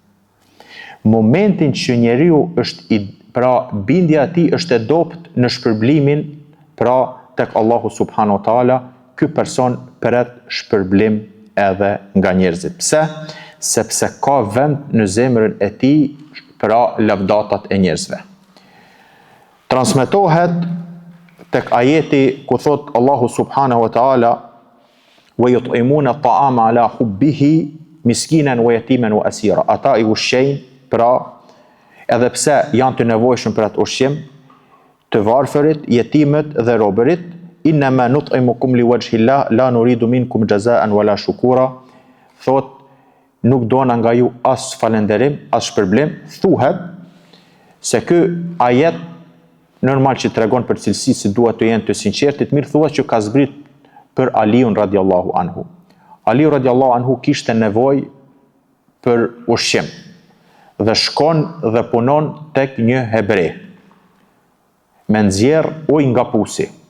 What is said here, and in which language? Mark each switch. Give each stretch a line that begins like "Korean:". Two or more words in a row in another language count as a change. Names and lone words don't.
Albanian: Momentin që njeriu është pra bindja e tij është e dobët në shpërblimin pra tek Allahu
Arabic: سبحانه وتعالى,
Albanian: ky person pret shpërblim edhe nga njerëzit. Pse? Sepse ka vend në zemrën e tij pra lavdatat e njerëzve. Transmetohet tek ajeti ku thot Allahu
Arabic: سبحانه وتعالى ويطعمون الطعام على حبه مسكينا ويتيما وأسيرا.
Albanian: Ata i ushqejnë pra edhe pse janë të nevojshëm për atë ushqim, të varfërit, jetimët dhe robërit,
Arabic: إنما نطعمكم لوجه الله لا نريد منكم جزاء ولا شكورا.
Albanian: Thot nuk dona nga ju as falënderim, as shpërblim. Thuhet se ky ajet normal që tregon për cilësi si duhet të jenë të sinqertit, mirë thuhet që ka zbrit për Aliun
Arabic: رضي الله عنه.
Albanian: Aliu
Arabic: رضي الله عنه
Albanian: kishte nevojë për ushqim dhe shkon dhe punon tek një hebrej me nxjerr ujë nga pusi.